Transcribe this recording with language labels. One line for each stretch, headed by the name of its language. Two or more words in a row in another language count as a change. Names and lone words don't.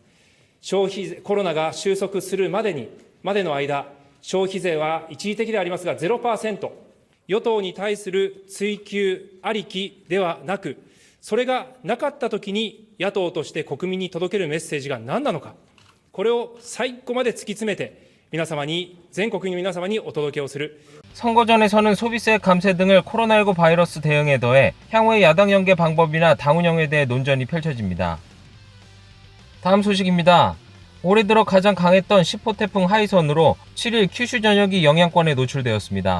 Japanese: コロナが収束するまでの間、消費税は一時的でありますが 0%、与党に対する追及ありきではなく、それがなかったときに野党として国民に届けるメッセージが何なのか、これを最後まで突き詰めて、 皆様に、全国の皆様にお届けをする
Korean: 선거 전에서는 소비세 감세 등을 코로나19 바이러스 대응에 더해 향후의 야당 연계 방법이나 당 운영에 대해 논전이 펼쳐집니다. 다음 소식입니다. 올해 들어 가장 강했던 10호 태풍 하이선으로 7일 큐슈 전역이 영향권에 노출되었습니다.